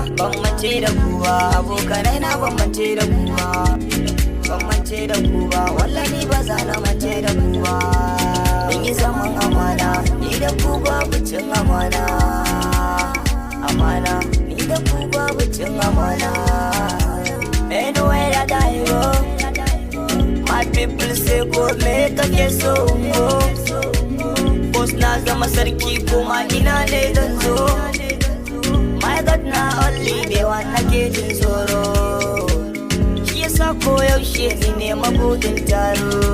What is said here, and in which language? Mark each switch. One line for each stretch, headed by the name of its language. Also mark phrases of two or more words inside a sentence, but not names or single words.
Hausa: Ban mace da kuwa abokanai na, ban mace da kuwa, ban mace da kuwa. Wallani ba za na mace da kuwa. Mun yi zaman amana, ni da ku babu cin amana. Amana, ni da ku babu cin amana.
Nigerian Pidgin: Anywhere that I go, my people say go
Hausa: me kake so
Nigerian Pidgin: go.
Hausa: Boss na zama sarki kuma ina ne zan zo.
Nigerian Pidgin: My God na only the one
Hausa: nake jin tsoro. Shi yasa ko yaushe ni ne mabudin taro.